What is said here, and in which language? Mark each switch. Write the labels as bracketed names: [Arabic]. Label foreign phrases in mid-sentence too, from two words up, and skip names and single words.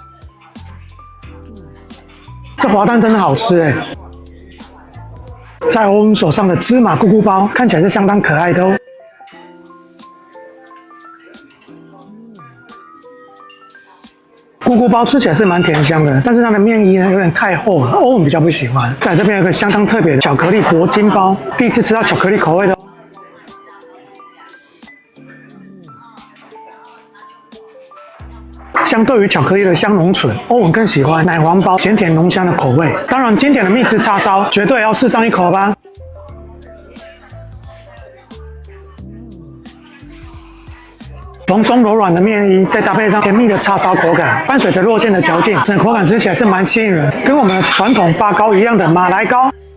[Chinese] 這滑蛋真的好吃哎！在歐文手上的芝麻咕咕包看起來是相當可愛的哦。咕咕包吃起來是蠻甜香的，但是它的面衣呢有點太厚了，歐文比較不喜歡。在這邊有一個相當特別的巧克力鉑金包，第一次吃到巧克力口味的哦。相對於巧克力的香濃醇，歐文更喜歡奶黃包鹹甜濃香的口味。當然，經典的蜜汁叉燒絕對要試上一口吧。蓬鬆柔軟的麵衣，再搭配上甜蜜的叉燒口感，伴隨着肉餡的嚼勁，整個口感吃起來是蠻吸引人，跟我們的傳統發糕一樣的馬來糕。